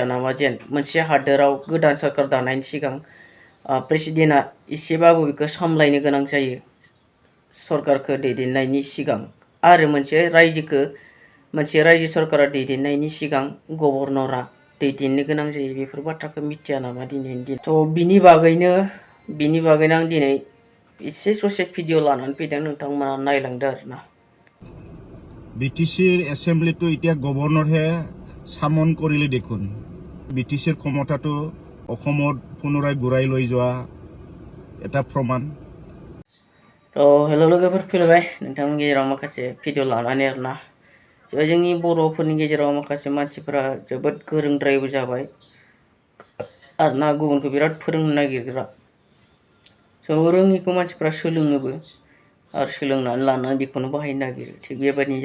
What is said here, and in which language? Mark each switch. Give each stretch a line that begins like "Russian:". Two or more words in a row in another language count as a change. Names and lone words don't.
Bodo: नामा जेन मोनसे हादोराव गोदान सोरखार दानायनि सिगां प्रेसिडेन्टआ एसेबाबो बेखौ सामलायनो गोनां जायो सरकारखौ दैदेननायनि सिगां आरो मोनसे रायजो सरकारा दैदेननायनि सिगां गभर्नरा दैदेननो गोनां जायो बेफोर बाथ्राखौ मिथिया नामा दिनैनि दिन थ' बिनि बागैनो आं दिनै एसे ससे भिडिअ लानानै फैदों नोंथांमोना नायलांदो आरोना
Assamese: বিটিচিৰ এছেম্বলিটো এতিয়া গভৰ্ণৰহে সামন কৰিলে দেখোন বিটিচিৰ ক্ষমতাটো অসমত পুনৰাই ঘূৰাই লৈ যোৱা এটা প্ৰমাণ
Bodo: हेल' लोगोफोर फैलायबाय नोंथांमोननि गेजेराव माखासे भिडिअ लानानै आरोना जोंनि बर'फोरनि गेजेराव माखासे मानसिफोरा जोबोद गोरोंद्रायबो जाबाय आरोना गुबुनखौ बिराद फोरोंनो नागिरग्रा रोङिखौ मानसिफ्रा सोलोङोबो आरो सोलोंनानै लानानै बेखौनो बाहायनो नागिरो थिग बेबायदिनो